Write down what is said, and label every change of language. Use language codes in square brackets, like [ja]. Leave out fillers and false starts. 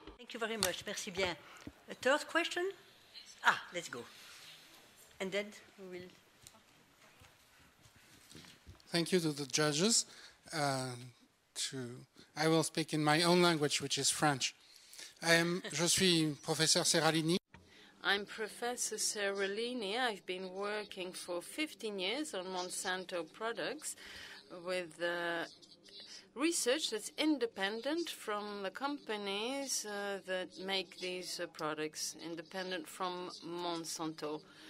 [en] Thank you very much. [fr] Merci bien. [en] A third question? Let's go. And then we will... Thank you to the judges. I will speak in my own language, which is French. [fr] Je suis professeur Serralini. [en] I'm Professor Serralini. I've been working for 15 years on Monsanto products with research that's independent from the companies that make these products, independent from Monsanto.